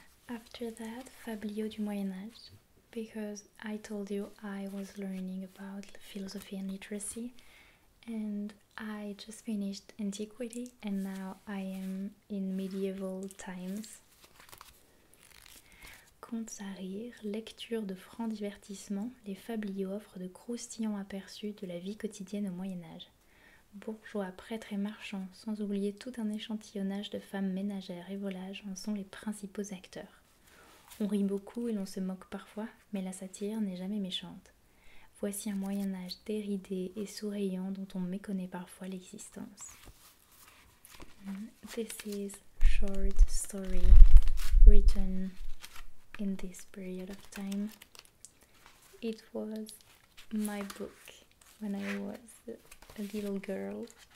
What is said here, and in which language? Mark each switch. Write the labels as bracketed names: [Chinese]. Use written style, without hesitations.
[English] After that, Fabliaux du Moyen-Âge, because I told you I was learning about philosophy and literacy, and I just finished antiquity and now I am in medieval times. [French] Contes à rire, lecture de francs divertissements, les Fabliaux offrent de croustillants aperçus de la vie quotidienne au Moyen-Âge. Bourgeois, prêtres et marchands, sans oublier tout un échantillonnage de femmes ménagères et volages en sont les principaux acteurs. On rit beaucoup et l'on se moque parfois, mais la satire n'est jamais méchante. Voici un Moyen-Âge déridé et souriant dont on méconnaît parfois l'existence. [English] This is a short story written in this period of time. It was my book when I was a little girl.